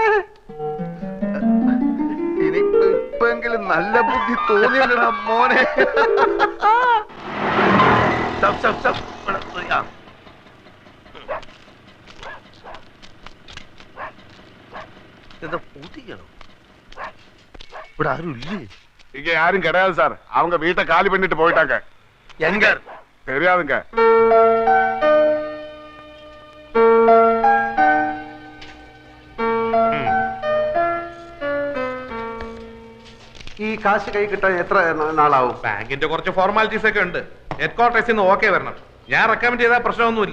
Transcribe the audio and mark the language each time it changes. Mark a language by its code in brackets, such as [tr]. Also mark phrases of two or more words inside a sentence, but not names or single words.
[ml] ഇനിയിപ്പെങ്കിലും നല്ല ബുദ്ധി തോന്നിയല്ലടാ മോനെ. എന്താ പൂട്ടിക്കണോ? ഇവിടെ ആരും ഇല്ലേ? [ta] இங்க யாரும் கிடையாது சார். அவங்க வீட்டை காலி பண்ணிட்டு போயிட்டாங்க. எங்க? தெரியாதுங்க. [ml] ഈ കാശ് കൈ കിട്ടാൻ എത്ര നാളാവും? ബാങ്കിന്റെ കുറച്ച് ഫോർമാലിറ്റീസ് ഒക്കെ ഉണ്ട്. [en] head quarters [ml] നിന്ന് ഓക്കെ വരണം. ഞാൻ റെക്കമെൻഡ് ചെയ്താൽ പ്രശ്നമൊന്നുമില്ല.